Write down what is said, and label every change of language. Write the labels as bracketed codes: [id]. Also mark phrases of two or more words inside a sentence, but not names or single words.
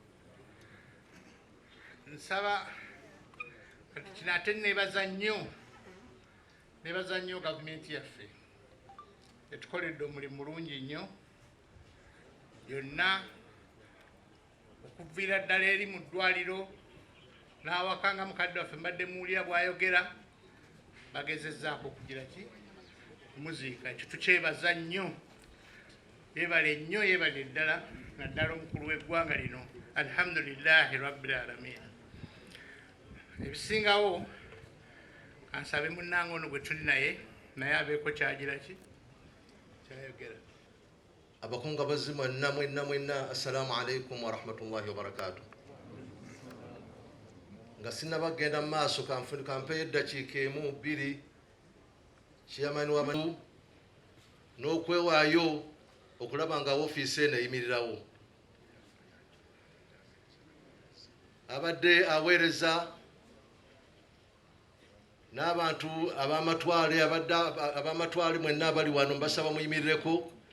[lg] Nsaba kati kino ate nebaza nnyo gavumenti yaffe etukoledde omulimu mulungi nnyo yonna okuviira ddala eri mu ddwaliro n'awaka nga mukadde waffe mbadde muwulira bw'ayogera bagezezzaako okugira ki muziika. Ekyo tukyebaza nnyo, yeebale nnyo, yeebale ddala naddala omukulu w'eggwanga lino [ar] الحمد لله رب العالمين. [lg] Ebisingawo kansabe munnange ono gwe tuli naye abeeko kyagira ki kyayogera. Abakunga bazimu mwenna [ar] السلام عليكم ورحمة الله وبركاته. [lg] Nga sinnabagenda mu maaso kampeyo eddakiika emu bbiri chairman w'abantu n'okwewaayo okulaba nga woofiisi eno eyimirirawo. Abadde aweereza n'abantu ab'amatwale mwenna abali wano mbasaba muyimirireko.